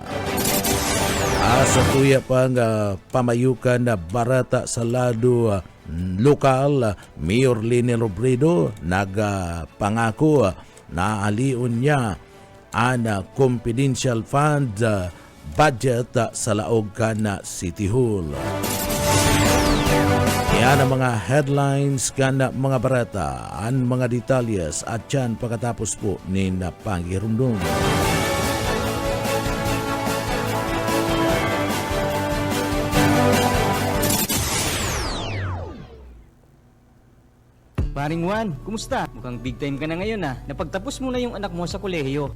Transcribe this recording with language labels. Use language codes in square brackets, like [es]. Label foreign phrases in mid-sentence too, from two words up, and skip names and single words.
[bik] Sa tuya pa nga pamayukan barata sa lado lokal, Mayor Lene Robredo nagpangako na aliun niya ang [en] confidential fund budget [bik] sa laog kan City Hall. Yan ang mga headlines kan mga barata, ang mga detalyes at yan pagkatapos po ni Napangirundong. [tl] Paring Juan, kumusta? Mukhang [en] big time [tl] ka na ngayon Napagtapos mo na yung anak mo sa kolehiyo.